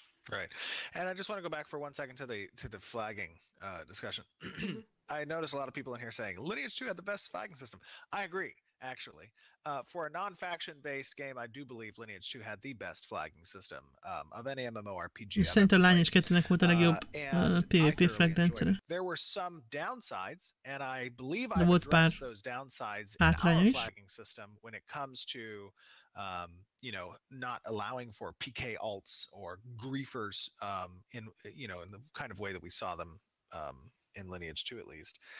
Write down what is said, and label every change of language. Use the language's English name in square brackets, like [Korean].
[English] Right, and I just want to go back for 1 second to the flagging discussion. I noticed a lot of people in here saying Lineage 2 had the best flagging system. I agree, actually. For a non-faction-based game, I do believe Lineage 2 had the best flagging system of any MMORPG. [Hungarian] Szerintem Lineage 2-nek volt a legjobb PvP flag rendszere. [English] There were some downsides, and I believe I addressed those downsides in our flagging system when it comes to you know, not allowing for PK alts or griefers in the kind of way that we saw them in Lineage 2 at least.